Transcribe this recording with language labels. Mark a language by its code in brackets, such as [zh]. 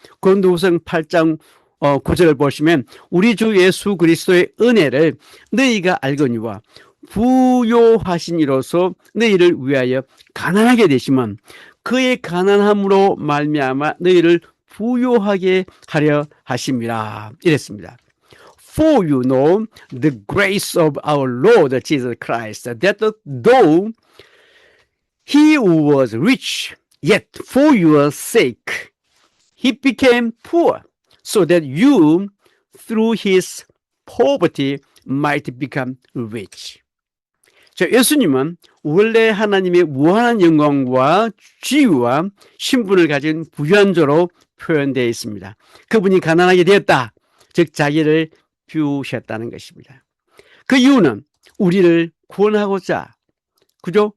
[ko] 고린도후서 8장 9절을 보시면 우리 주 예수 그리스도의 은혜를 너희가 알거니와 부요하신 이로써 너희를 위하여 가난하게 되시면 그의 가난함으로 말미암아 너희를 부요하게 하려 하심이라 이랬습니다. [en] For you know the grace of our Lord Jesus Christ, that though he was rich, yet for your sake he became poor, so that you through his poverty might become rich. [ko] 자, 예수님은 원래 하나님의 무한한 영광과 지위와 신분을 가진 부유한 자로 표현되어 있습니다. 그분이 가난하게 되었다, 즉 자기를 비우셨다는 것입니다. 그 이유는 우리를 구원하고자, 그죠?